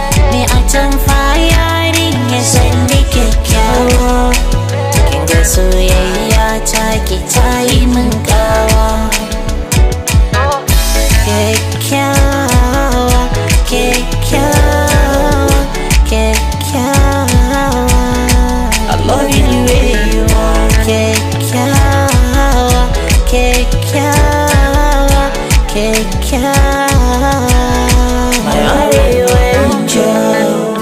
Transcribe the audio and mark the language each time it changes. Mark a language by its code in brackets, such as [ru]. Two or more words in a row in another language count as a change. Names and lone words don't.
[ha] Me a can fa yarin ya san ni kyakkyawa. Kin ga soyayya ta ki ta yi min kawa. Kyakkyawa, kyakkyawa, kyakkyawa. [en] I love you the way you are. [ha] Kyakkyawa, kyakkyawa, kyakkyawa. [en] My Arewa angel.